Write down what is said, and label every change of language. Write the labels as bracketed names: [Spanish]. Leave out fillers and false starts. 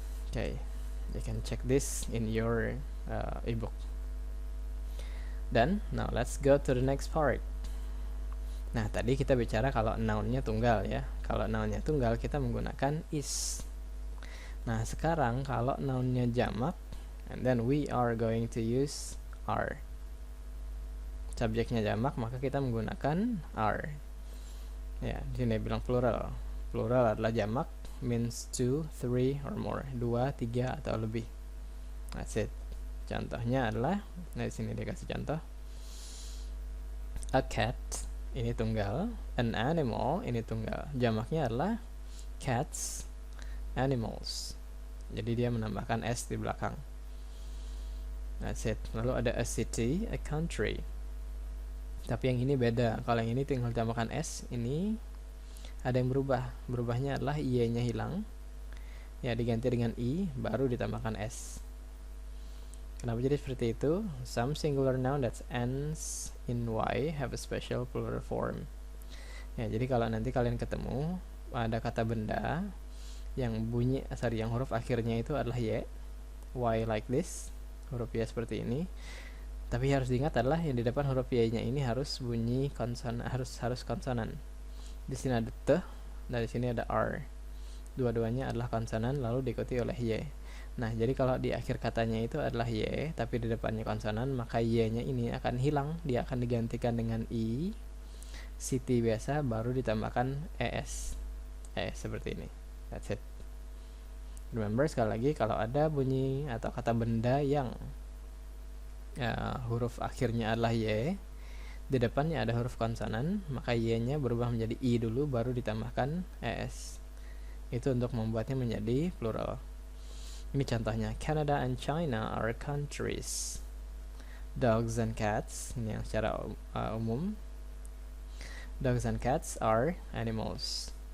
[English] Okay, you can check this in your ebook. Then now let's go to the next part. [Indonesian] Nah, tadi kita bicara kalau noun-nya tunggal ya. Kalau noun-nya tunggal kita menggunakan is. Nah, sekarang kalau noun-nya jamak, [English] and then we are going to use are. [Indonesian] Subjeknya jamak, maka kita menggunakan are. Ya, di sini bilang plural. Plural adalah jamak, [English] means 2, 3 or more, 2, 3 [Indonesian] atau lebih. [English] That's it. [Indonesian] Contohnya adalah, nah di sini dia kasih contoh. A cat, ini tunggal. An animal, ini tunggal. Jamaknya adalah cats, animals. Jadi dia menambahkan s di belakang. [English] That's it. [Indonesian] Lalu ada a city, a country. Tapi yang ini beda. Kalau yang ini tinggal tambahkan s, ini ada yang berubah. Berubahnya adalah y-nya hilang. Ya, diganti dengan i, baru ditambahkan s. Kenapa jadi seperti itu? [English] Some singular noun that ends in y have a special plural form. [Indonesian] Ya, jadi kalau nanti kalian ketemu ada kata benda yang yang huruf akhirnya itu adalah y [English] like this, [Indonesian] huruf y seperti ini. Tapi harus diingat adalah yang di depan huruf y-nya ini harus bunyi konsonan, harus konsonan. Di sini ada t, dan di sini ada r. Dua-duanya adalah konsonan lalu diikuti oleh y. Nah, jadi kalau di akhir katanya itu adalah y, tapi di depannya konsonan, maka y-nya ini akan hilang, dia akan digantikan dengan i, city biasa, baru ditambahkan es. Seperti ini. [English] That's it. [Indonesian] Remember, sekali lagi, kalau ada bunyi atau kata benda yang huruf akhirnya adalah y, di depannya ada huruf konsonan, maka y-nya berubah menjadi i dulu, baru ditambahkan es. Itu untuk membuatnya menjadi plural. Ini contohnya, [English] Canada and China are countries. Dogs and cats, [Indonesian] ini yang secara umum. [English] Dogs and cats are animals.